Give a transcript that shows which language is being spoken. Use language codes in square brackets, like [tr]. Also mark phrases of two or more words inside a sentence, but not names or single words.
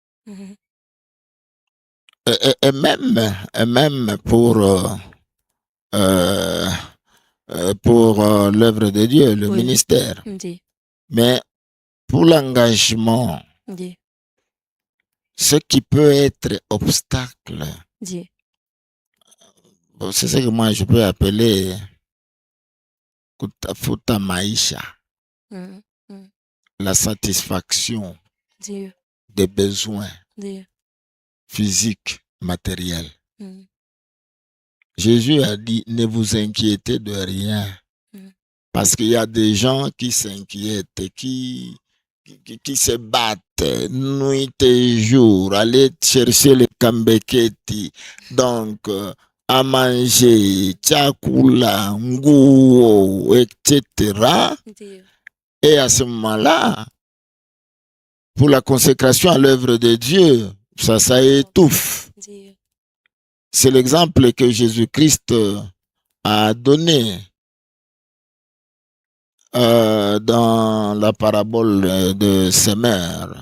[fr] Et même pour l'œuvre de Dieu, le ministère. Dieu. Mais pour l'engagement, Dieu. ce qui peut être obstacle, Dieu. c'est ce que moi je peux appeler [sw] kutafuta maisha, [fr] la satisfaction Dieu. des besoins Dieu. physiques, matériels. Jésus a dit, ne vous inquiétez de rien. Parce qu'il y a des gens qui s'inquiètent, qui se battent nuit et jour, aller chercher les kambeketi, donc à manger, [sw] chakula, nguo, [fr] etc. Et à ce moment-là, pour la consécration à l'œuvre de Dieu, ça étouffe. C'est l'exemple que Jésus-Christ a donné dans la parabole de semeur.